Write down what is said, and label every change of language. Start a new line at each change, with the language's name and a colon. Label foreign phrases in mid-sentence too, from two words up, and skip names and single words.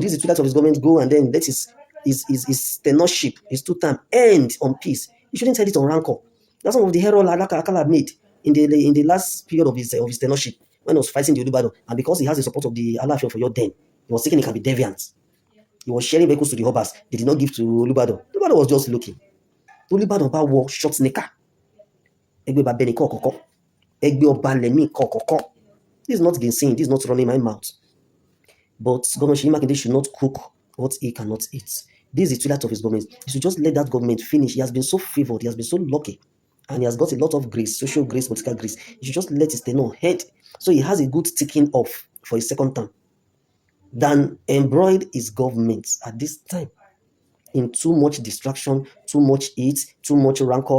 English: This is the 2 years of his government, go and then let his tenureship, his 2 term end on peace. He shouldn't end it on rancor. That's some of the error Akala made in the last period of his tenureship when he was fighting the Olubadan, and because he has the support of the Alaafin for your then, he was thinking he can be deviant. He was sharing vehicles to the Obas. They did not give to Olubadan. Olubadan was just looking.
Yoruba: Olubadan bá wọ
English: short sneaker.
Yoruba: Egbe ba beni kokoko. Egbe oba lemi kokoko.
English: This is not gainsaying. This is not running my mouth. But Governor Seyi Makinde should not cook what he cannot eat. This is the twilight of his government. He should just let that government finish. He has been so favored. He has been so lucky. And he has got a lot of grace, social grace, political grace. He should just let his tenure head. So he has a good ticking off for his 2nd term than embroil his government at this time in too much distraction, too much heat, too much rancor.